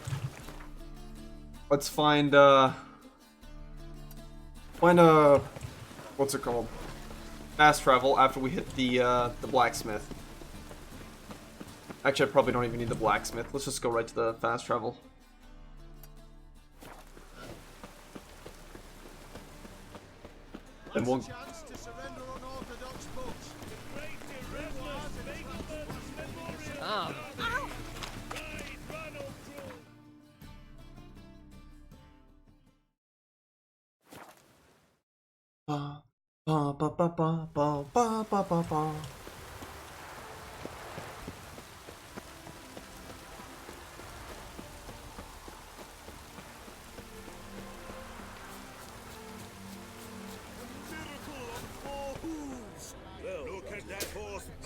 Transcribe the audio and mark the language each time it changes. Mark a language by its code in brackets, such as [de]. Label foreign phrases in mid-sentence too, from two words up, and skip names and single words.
[en] Let's find what's it called? Fast travel after we hit the blacksmith. Actually, I probably don't even need the blacksmith. Let's just go right to the fast travel. And we'll... Ah. Ba ba ba ba ba ba ba ba ba ba. Look at that horse.